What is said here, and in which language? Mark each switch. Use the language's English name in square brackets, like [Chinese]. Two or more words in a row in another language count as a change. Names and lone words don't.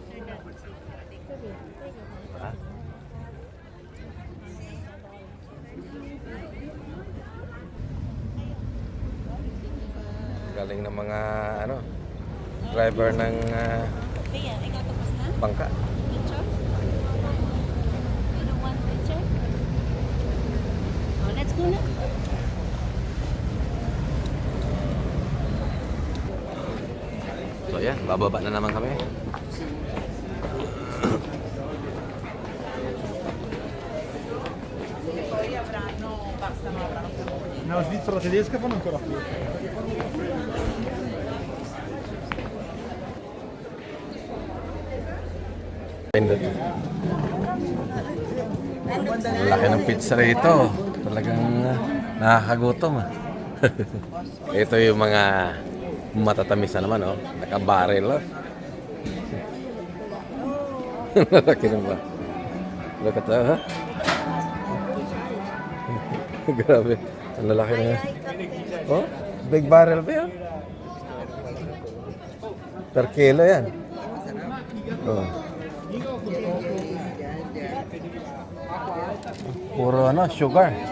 [Filipino] Diba? Galing ng mga ano, driver ng Kaya, ikaw tapos na? bangka. [English] Picture? You don't want picture? Oh, let's go na. [Filipino] So ayan, Bababa na naman kami. [Italian] No, svizzero tedesca fanno ancora più. [Filipino] Ang laki ng pizza rito. Talagang nakakagutom ah. Ito yung mga matatamis na naman oh. Nakabaril oh. Laki na ba? [English] Look at that, [Filipino] huh? Grabe. Ang lalaki na yan. Oh, [English] big barrel [Filipino] ba yan? Per kilo yan. Oh. Puro ano, sugar.